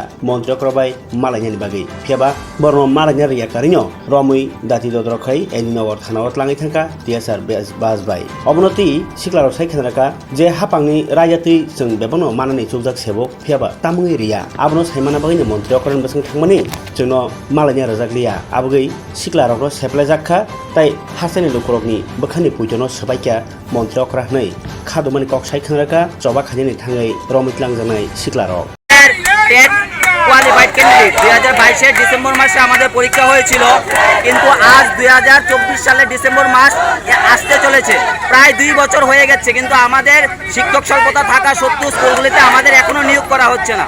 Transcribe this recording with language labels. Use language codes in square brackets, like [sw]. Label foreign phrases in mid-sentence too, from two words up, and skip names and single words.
[trp] मन्त्रिफोरा बाय मालायनि बागै फेबा बर्न मालायनि रिया कारिनो रमै दाति दद्रखै एनिनवर थानावत लाङै थांका टिएसआर बाजबाय अबनति सिक्लाराव सायखानराका जे हापांनि रायजाति जों बेबनो मानानि चौजाक सेबक फेबा तामुङै रिया आबनो सायमाना बागैनो मन्त्रिफोरा बसखां थांमानि जोंनो मालायनि राजाग्लिया आबगै सिक्लाराव सेप्लाय जाखा ताइ हासानि लुकरकनि बखानि पुइटनो सबायका मन्त्रिफोरा नै खादुमानि कक सायखानराका जबा खानि थाङै रमितलां जानाय सिक्लाराव [en] qualified candidate [bn] 2022 ডিসেম্বর মাসে আমাদের পরীক্ষা হয়েছিল, কিন্তু আজ 2024 সালের ডিসেম্বর মাস আসতে চলেছে, প্রায় 2 বছর হয়ে গেছে, কিন্তু আমাদের শিক্ষক স্বল্পতা থাকা সত্ত্বেও স্কুলগুলিতে আমাদের এখনো নিয়োগ করা হচ্ছে না।